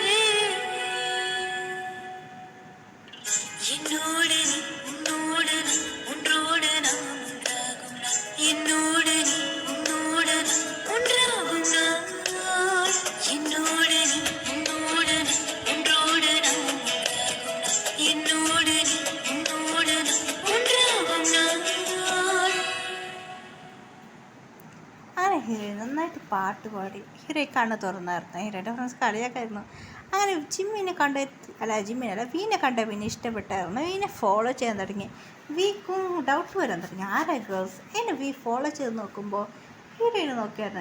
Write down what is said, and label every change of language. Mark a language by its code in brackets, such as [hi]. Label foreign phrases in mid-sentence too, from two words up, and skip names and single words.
[ta] என்னோடு நீ உன்னோடு நான் ஒன்றோடு நாம் ஒன்றாகும் என்னோடு நீ உன்னோடு நான் ஒன்றாகும் நாள் என்னோடு நீ உன்னோடு நான் ஒன்றோடு நாம் ஒன்றாகும் என்னோடு நீ உன்னோடு நான் ஒன்றாகும் நாள். [ml] അങ്ങനെ ഹീറോയിൻ നന്നായിട്ട് പാട്ട് പാടി ഹീറോയി കണ്ണ് തുറന്നായിരുന്നു. ഹീറോയുടെ ഫ്രണ്ട്സ് കളിയാക്കായിരുന്നു. അങ്ങനെ ജിമ്മിനെ വീനെ കണ്ട പിന്നെ ഇഷ്ടപ്പെട്ടായിരുന്നു. വീനെ ഫോളോ ചെയ്യാൻ തുടങ്ങി. വീക്കും ഡൗട്ട് വരാൻ തുടങ്ങി. ആരാ ഗേൾസ് എന്നെ വീ ഫോളോ ചെയ്ത് നോക്കുമ്പോൾ ഹീറോയിനെ നോക്കിയായിരുന്നു.